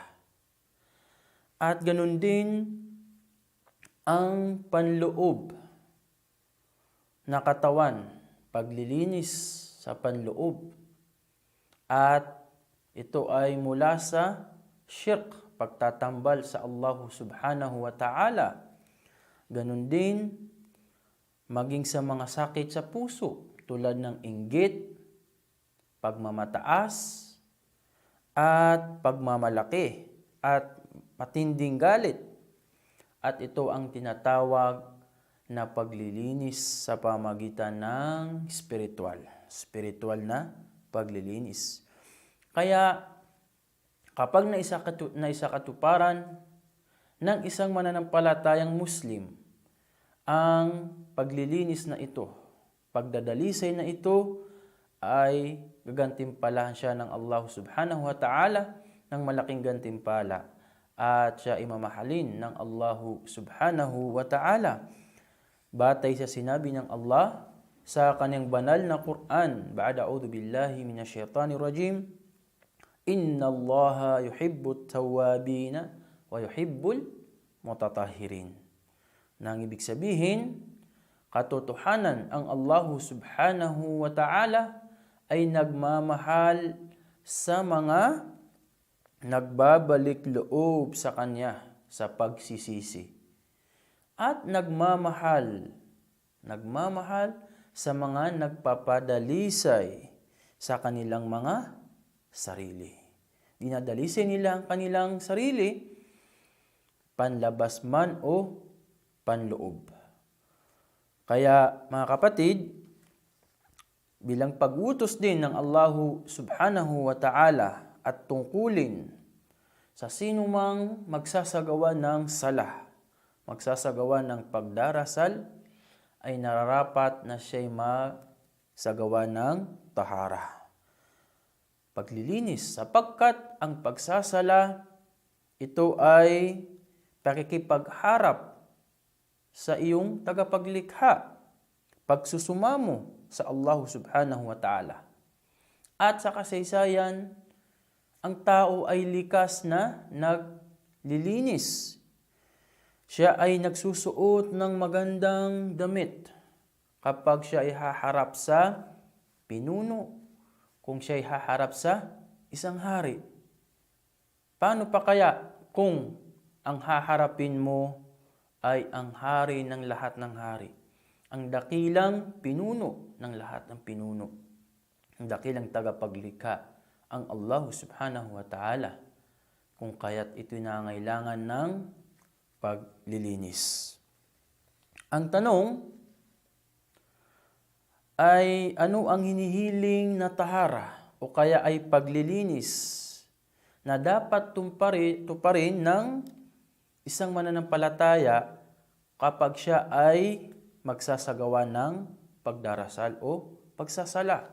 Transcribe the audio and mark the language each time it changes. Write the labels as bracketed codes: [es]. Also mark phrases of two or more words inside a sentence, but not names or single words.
[tl] At ganun din ang panloob na katawan, paglilinis sa panloob. At ito ay mula sa shirk, pagtatambal sa Allah [ar] سبحانه وتعالى. [tl] Ganun din, maging sa mga sakit sa puso, tulad ng inggit, pagmamataas, at pagmamalaki, at matinding galit. At ito ang tinatawag na paglilinis sa pamagitan ng spiritual na paglilinis. Kaya kapag naisakatuparan ng isang mananampalatayang Muslim ang paglilinis na ito, pagdadalisay na ito, ay gagantimpalahan siya ng Allah [ar] سبحانه وتعالى [tl] ng malaking gantimpala. At siya imamahalin ng Allah [ar] سبحانه وتعالى. [tl] Batay sa sinabi ng Allah sa kanyang banal na Quran, [ar] بعد أعوذ بالله من الشيطان الرجيم إن الله يحب التوابين ويحب المتطهرين. [tl] Nang ibig sabihin, katotohanan ang Allah [ar] سبحانه وتعالى [tl] ay nagmamahal sa mga nagbabalik loob sa Kanya sa pagsisisi. At nagmamahal sa mga nagpapadalisay sa kanilang mga sarili. Dinadalisay nila ang kanilang sarili, panlabas man o panloob. Kaya mga kapatid, bilang pag-utos din ng Allah [ar] سبحانه وتعالى [tl] at tungkulin sa sinumang magsasagawa ng salah, magsasagawa ng pagdarasal ay nararapat na siya'y magsagawa ng tahara. Paglilinis, sapagkat ang pagsasala, ito ay pakikipagharap sa iyong tagapaglikha, pagsusumamo sa Allah [ar] سبحانه وتعالى. [tl] At sa kasaysayan, ang tao ay likas na naglilinis. Siya ay nagsusuot ng magandang damit kapag siya ay haharap sa pinuno, kung siya ay haharap sa isang hari. Paano pa kaya kung ang haharapin mo ay ang hari ng lahat ng hari, ang dakilang pinuno ng lahat ng pinuno, ang dakilang tagapaglikha, ang Allah [ar] سبحانه وتعالى, [tl] kung kaya't ito'y nangailangan ng paglilinis. Ang tanong ay ano ang hinihiling na tahara o kaya ay paglilinis na dapat tuparin ng isang mananampalataya kapag siya ay magsasagawa ng pagdarasal o pagsasala.